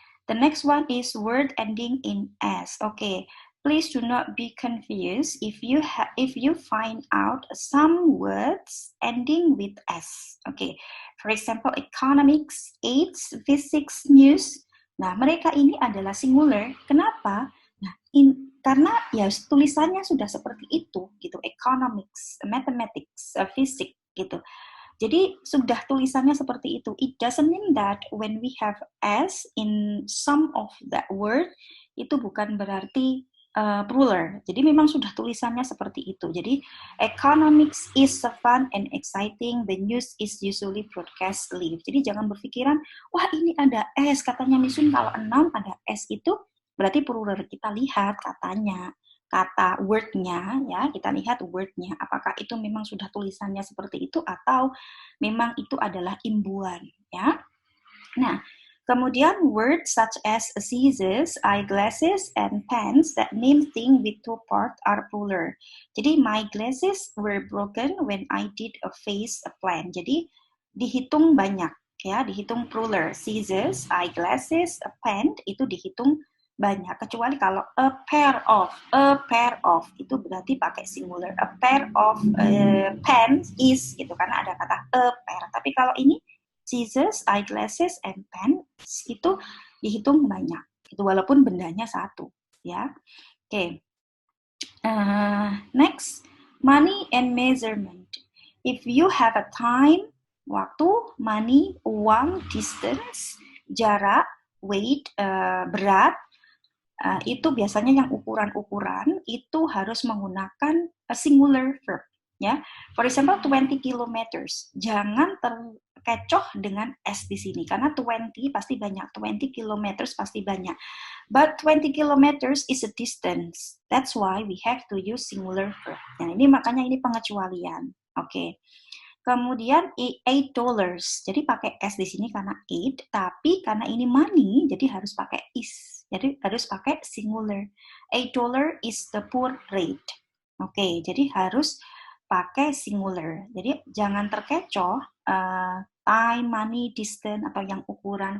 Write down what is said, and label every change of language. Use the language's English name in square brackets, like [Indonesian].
[English] The next one is word ending in s. Okay, please do not be confused if you find out some words ending with s. Okay, for example, economics, AIDS, physics, news. [Indonesian] Nah, mereka ini adalah singular. Kenapa? Nah, karena ya tulisannya sudah seperti itu, gitu. Economics, mathematics, physics, gitu. Jadi sudah tulisannya seperti itu. [English] It doesn't mean that when we have s in some of that word, [Indonesian] itu bukan berarti plural. Jadi memang sudah tulisannya seperti itu. Jadi [English] economics is fun and exciting. The news is usually broadcast live. [Indonesian] Jadi jangan berpikiran, wah ini ada s. Katanya Misun kalau noun ada s itu berarti plural. Kita lihat katanya. Kata word-nya, ya kita lihat word-nya, apakah itu memang sudah tulisannya seperti itu atau memang itu adalah imbuan, ya. Nah, kemudian [English] words such as scissors, eyeglasses, and pens that name thing with two parts are plural. [Indonesian] Jadi [English] my glasses were broken when I did a face plan. [Indonesian] Jadi dihitung banyak, ya dihitung plural. Scissors, eyeglasses, a pen itu dihitung banyak, kecuali kalau [English] a pair of [Indonesian] itu berarti pakai singular. [English] A pair of pens is [Indonesian] gitu karena ada kata [English] a pair. [Indonesian] Tapi kalau ini scissors, eyeglasses, and pen itu dihitung banyak. Itu walaupun bendanya satu, ya. Oke. [English] Next, money and measurement. If you have a time, [Indonesian] Waktu, money, uang, distance, jarak, weight, berat, itu biasanya yang ukuran-ukuran itu harus menggunakan [English] a singular verb. [Indonesian] Ya, [English] for example 20 kilometers. [Indonesian] Jangan terkecoh dengan s di sini karena 20 pasti banyak, 20 kilometers pasti banyak. [English] But 20 kilometers is a distance. That's why we have to use singular verb. [Indonesian] Nah, ini makanya ini pengecualian. Oke. Okay. Kemudian $8. Jadi pakai s di sini karena 8, tapi karena ini money jadi harus pakai is. Jadi harus pakai [English] singular. $8 is the poor rate. [Indonesian] Oke, okay, jadi harus pakai singular. Jadi jangan terkecoh time, money, distance atau yang ukuran.